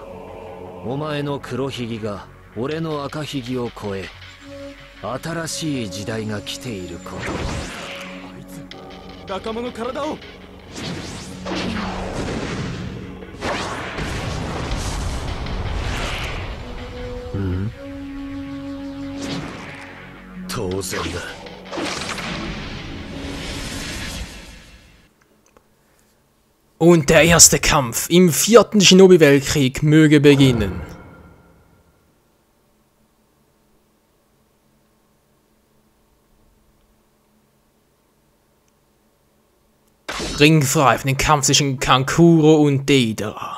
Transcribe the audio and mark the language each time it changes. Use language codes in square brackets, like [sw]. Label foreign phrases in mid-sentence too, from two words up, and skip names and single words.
[ja] お前の黒ひげが俺の赤ひげを超え、新しい時代が来ていること。あいつ仲間の体を。うん？当然だ。 [de] Und der erste Kampf im 4. Shinobi-Weltkrieg möge beginnen. Ringfrei für den Kampf zwischen Kankuro und Deidara.